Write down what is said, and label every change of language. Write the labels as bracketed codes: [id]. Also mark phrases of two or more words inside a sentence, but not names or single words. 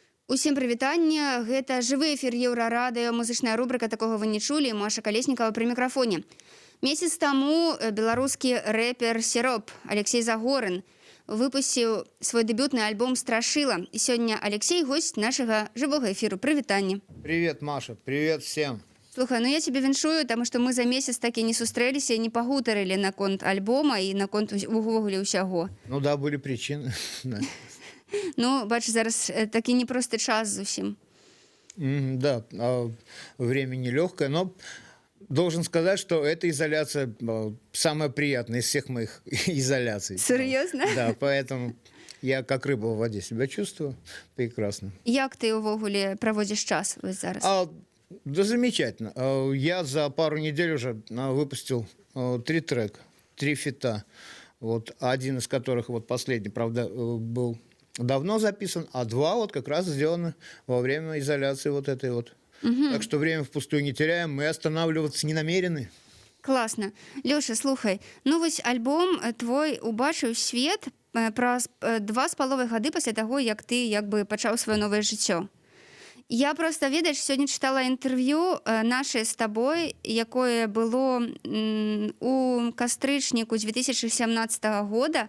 [be] Усім прывітанне, гэта жывы эфір Еўрарадыё, музычная рубрика «Такого вы не чулі», Маша Колесникова [ru] при микрофоне. [be] Месяц таму беларускі рэпер Сироп Алексей Загорын выпусціў свой дэбютны альбом «Страшила». І сёння Алексей гость нашага жывога эфіру. Прывітанне. [ru] Привет, Маша, привет всем. [be] Слухай, ну я тебе віншую, таму што мы за месяц так і не сустрэліся, не пагутарылі наконт альбома і наконт увогуле ўсяго. [ru] Ну да, были причины. [be] Ну, бач, зараз такі непросты час зусім. [ru] Да, время нелегкое, но должен сказать, что эта изоляция самая приятная из всех моих изоляций. Серьезно? Да, поэтому я как рыба в воде себя чувствую прекрасно. [be] Як ты увогуле праводзіш час вось зараз? [ru] Да замечательно. Я за пару недель уже выпустил 3 трека, 3 фита. Вот один из которых, вот последний, правда, был давно записан, а 2 вот как раз сделаны во время изоляции вот этой вот. Так что время впустую не теряем, мы останавливаться не намерены. [be] Класна. Лёша, слухай, ну вось альбом твой убачыў свет праз 2,5 гады пасля таго, як ты як бы пачаў сваё новае жыццё. Я просто, ведаеш, сёння чытала інтэрв'ю наше з табой, якое было у кастрычніку 2017 года.